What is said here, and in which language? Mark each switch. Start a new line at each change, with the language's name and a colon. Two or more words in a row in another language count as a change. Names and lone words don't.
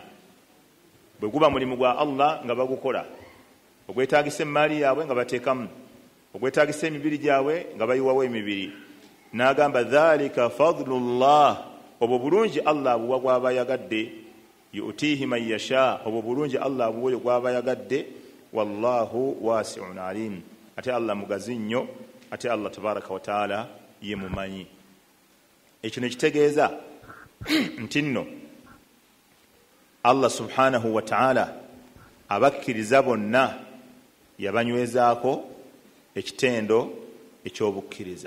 Ganda: Bwe guba mulimu gwa Allah nga bagukola, ogwetaagisa emaali yaabwe nga bateekamu, ogwetaagisa emibiri gyabwe nga bayiwawo emibiri, n'agamba
Arabic: ذلك فضل الله,
Ganda: obwo bulungi Allah abuwa gw'aba yagadde,
Arabic: يؤتيه من يشاء,
Ganda: obwo bulungi Allah abuwa gw'aba yagadde,
Arabic: والله واسع عليم,
Ganda: ate Allah mugazi nnyo, ate Allah
Arabic: تبارك وتعالى
Ganda: ye mumanyi. Ekyo ne kitegeeza nti nno Allah
Arabic: سبحانه وتعالى
Ganda: abakkiriza bonna yabanywezaako ekitendo ekyobukkiriza.